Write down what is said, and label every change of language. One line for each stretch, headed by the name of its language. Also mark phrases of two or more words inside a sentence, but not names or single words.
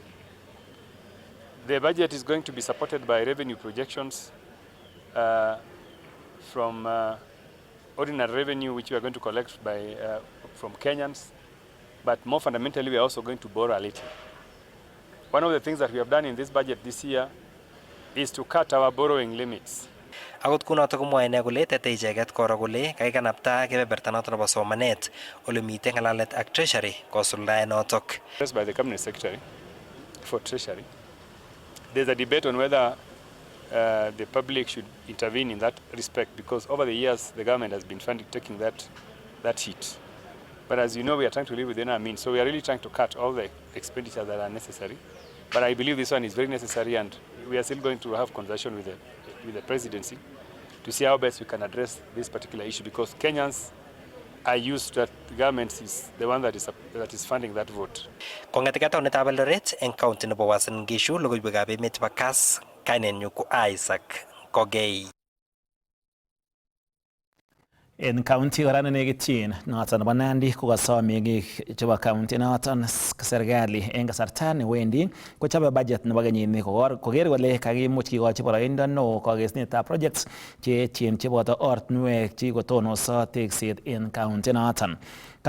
English: The budget is going to be supported by revenue projections from ordinary revenue, which we are going to collect from Kenyans, but more fundamentally, we are also going to borrow a little. One of the things that we have done in this budget this year is to cut our borrowing limits.
Kalenjin: Akot kunoto komwae ine kole tete icheket koro kole kaikanapta kebeberta noto nebo somanet ole mitei ngalalet ak treasury kosuldae notok.
English: By the cabinet secretary for treasury, there's a debate on whether the public should intervene in that respect, because over the years the government has been taking that hit. But as you know, we are trying to live within our means, so we are really trying to cut all the expenditure that are necessary. But I believe this one is very necessary, and we are still going to have conversation with the presidency to see how best we can address this particular issue, because Kenyans are used that the government is the one that is funding that vote.
Kalenjin: Kong'etika taunetab Eldoret eng county nebo Uasin Gishu logoiwekab emet chebo Kass, kainenyu ko Isaac Kogei. En county kora nenekityin noton nebo Nandi kokosom meng'ik chebo county noton serikali en kasarta newendi kochobe budget nebo kenyini koker kole kakimuch kikochi boroindo neo kokesunetab projects cheechen cheboto ortinwek chekikotonoso tekset en county noton.